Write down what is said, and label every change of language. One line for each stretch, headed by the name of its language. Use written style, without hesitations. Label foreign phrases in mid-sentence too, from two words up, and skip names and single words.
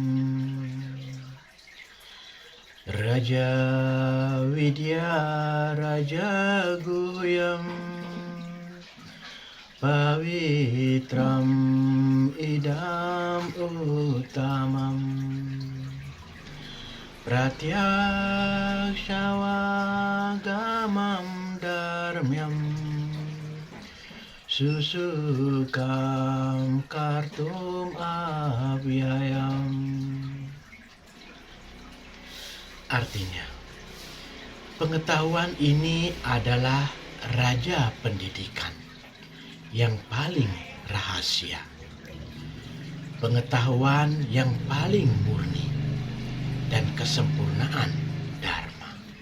Sanskrit: राज विद्या राज गुह्यं पवित्रम् इदम् उत्तमम् प्रत्यक्षावगमं धर्म्यं सुसुखं कर्तुम् अव्ययम्.
Indonesian: Artinya, pengetahuan ini adalah raja pendidikan yang paling rahasia. Pengetahuan yang paling murni dan kesempurnaan Dharma.